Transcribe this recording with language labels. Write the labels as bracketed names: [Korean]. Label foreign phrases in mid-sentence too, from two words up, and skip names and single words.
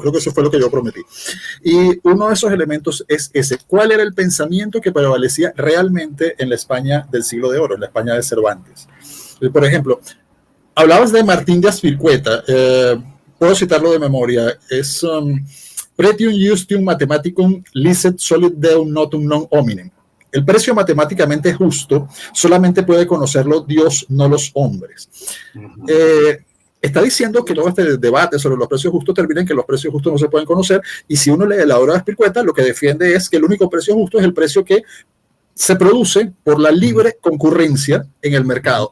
[Spanish] Creo que eso fue lo que yo prometí. Y uno de esos elementos es ese: ¿cuál era el pensamiento que prevalecía realmente en la España del siglo de oro, en la España de Cervantes? Por ejemplo, hablabas de Martín de Azpilcueta, puedo citarlo de memoria, es [Latin] Pretium Justium Mathematicum licet solid deum notum non hominem. [Spanish] El precio matemáticamente justo solamente puede conocerlo Dios, no los hombres. Está diciendo que todo este debate sobre los precios justos termina en que los precios justos no se pueden conocer, y si uno lee la obra de Azpilcueta, lo que defiende es que el único precio justo es el precio que se produce por la libre concurrencia en el mercado.